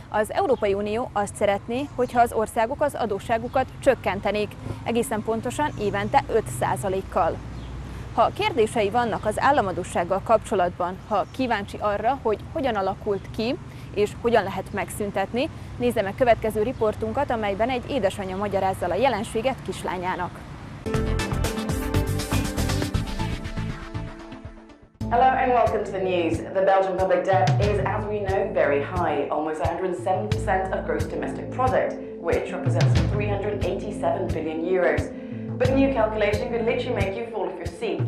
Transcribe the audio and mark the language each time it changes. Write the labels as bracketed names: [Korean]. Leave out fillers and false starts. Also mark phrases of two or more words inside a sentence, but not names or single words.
[Hungarian] Az Európai Unió azt szeretné, hogyha az országok az adósságukat csökkentenék, egészen pontosan évente 5%-kal. Ha kérdései vannak az államadóssággal kapcsolatban, ha kíváncsi arra, hogy hogyan alakult ki, és hogyan lehet megszüntetni, nézze meg következő riportunkat, amelyben egy édesanyja magyarázza a jelenséget kislányának. [English] Hello and welcome to the news. The Belgian public debt is, as we know, very high, almost 107% of gross domestic product, which represents 387 billion euros. But a new calculation could literally make you fall off your seat.